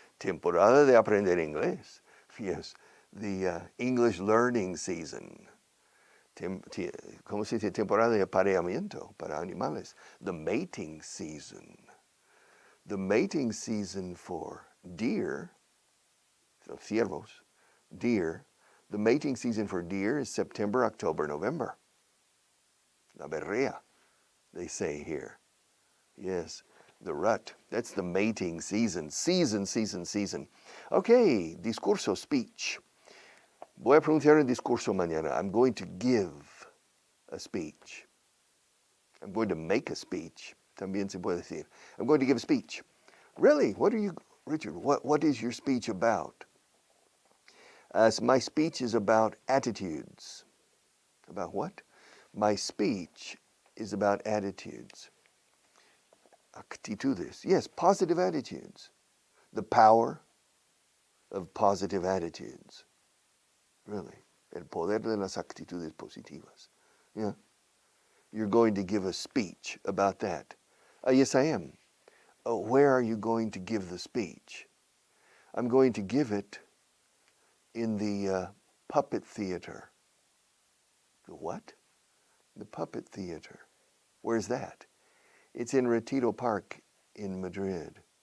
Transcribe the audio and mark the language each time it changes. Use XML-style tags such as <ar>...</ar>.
<es>Temporada de aprender inglés.</es> <en>Yes, the English learning season.</en> <es>¿Cómo se dice? Temporada de apareamiento para animales.</es> <en>The mating season. The mating season for deer, so ciervos, deer. The mating season for deer is September, October, November. La berrea, they say here. Yes, the rut. That's the mating season. Season. Okay, discurso, speech.</en> <es>Voy a pronunciar el discurso mañana.</es> <en>I'm going to give a speech. I'm going to make a speech.</en> <es>También se puede decir.</es> <en>I'm going to give a speech. Really? What are you, Richard, what is your speech about? My speech is about attitudes. About what? My speech is about attitudes. Actitudes. Yes, positive attitudes. The power of positive attitudes. Really.</en> <es>El poder de las actitudes positivas.</es> <en>Yeah. You're going to give a speech about that. Yes, I am. Where are you going to give the speech? I'm going to give it in the puppet theater. The what? The puppet theater. Where's that? It's in Retiro Park in Madrid.</en>